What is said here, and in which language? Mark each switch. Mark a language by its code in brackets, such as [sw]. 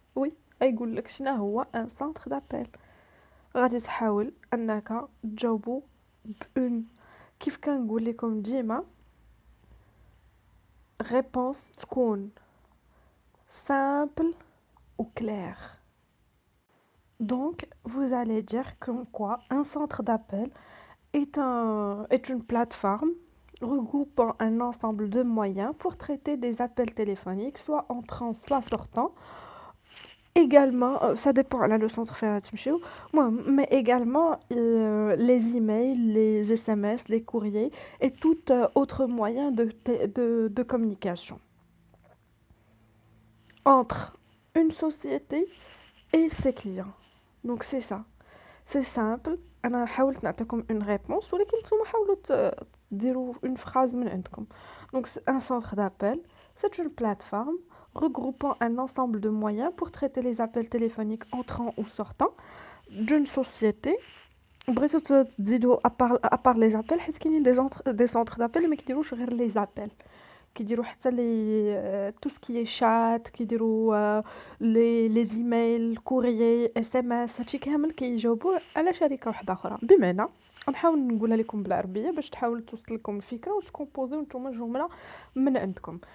[ar] Oui, يقول لك شنو هو [fr] un centre d'appel. [ar] غادي تحاول انك تجاوبوا بون كيف كنقول لكم ديما réponse تكون [fr] simple ou claire. Donc, vous allez dire comme quoi un centre d'appel est une plateforme regroupant un ensemble de moyens pour traiter des appels téléphoniques, soit entrants, soit sortants. Également, ça dépend là le centre mais également les emails, les SMS, les courriers et tout autre moyen de communication entre une société et ses clients. Donc c'est ça. C'est simple. [ar] انا حاولت نعطيكم [fr] une réponse [ar] ولكن نتوما حاولوا ديروا [fr] une phrase [ar] من عندكم. [fr] Donc un centre d'appel, c'est une plateforme regroupant un ensemble de moyens pour traiter les appels téléphoniques entrants ou sortants d'une société. [ar] بغيتو تزيدوا [fr] à part les appels [ar] حيت كاينين [fr] des centres d'appel [ar] ما كيديروش غير les appels. كيديروا حتى لي [fr] tout ce qui est chat، [ar] كيديروا les emails، courrier، SMS، هادشي كامل كيجاوبوا على شركه واحده اخرى. بمعنى غنحاول نقولها لكم بالعربيه باش تحاول توصل لكم الفكره وتكومبوزيو نتوما جمله من عندكم.